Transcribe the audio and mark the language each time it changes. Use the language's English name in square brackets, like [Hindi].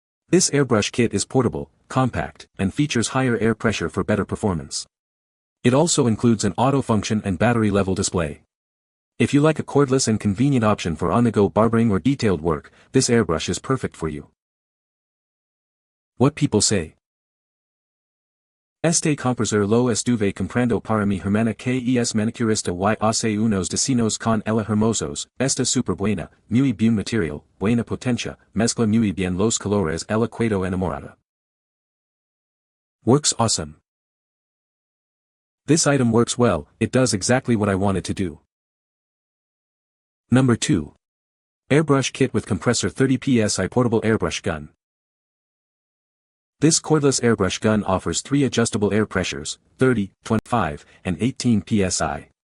[English] This airbrush kit is portable, compact, and features higher air pressure for better performance. It also includes an auto function and battery level display. If you like a cordless and convenient option for on-the-go barbering or detailed work, this airbrush is perfect for you. What people say. [Spanish] Este compressor lo estuve comprando para mi hermana que es manicurista y hace unos destinos con ella hermosos, esta super buena, muy bien material, buena potencia, mezcla muy bien los colores, ella quedó enamorada. [English] Works awesome. This item works well, it does exactly what I wanted to do. Number 2. Airbrush Kit with Compressor 30 psi Portable Airbrush Gun. This cordless airbrush gun offers 3 adjustable air pressures, 30, 25, and 18 psi.